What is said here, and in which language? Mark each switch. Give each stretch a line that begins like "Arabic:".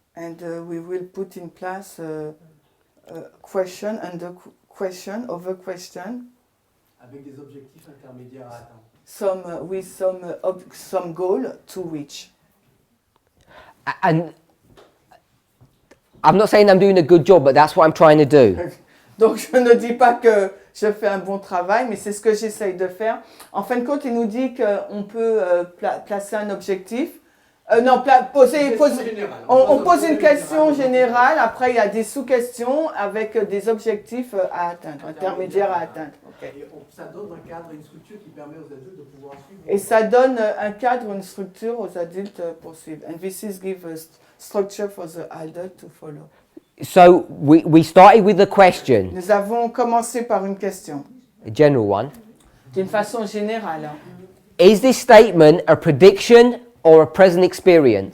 English: And we will put in place a question and a question over question.
French: Avec des objectifs intermédiaires à atteindre.
English: With some goal to reach. And I'm not saying I'm doing a good job, but that's what I'm trying to do.
French: Donc je ne dis pas que je fais un bon travail, mais c'est ce que j'essaye de faire. En fin de compte, il nous dit qu'on peut placer un objectif. On pose une question générale, après il y a des sous-questions avec des objectifs à atteindre, intermédiaires à atteindre.
English: Okay.
French: Et ça donne un cadre et une structure qui permet aux adultes de pouvoir suivre. Et ça donne un cadre, une structure aux adultes pour suivre.
English: And this is give a structure for the adult to follow. So we started with the question,
French: Nous avons commencé par une question,
English: a general one.
French: d'une façon générale.
English: Is this statement a prediction or a present experience?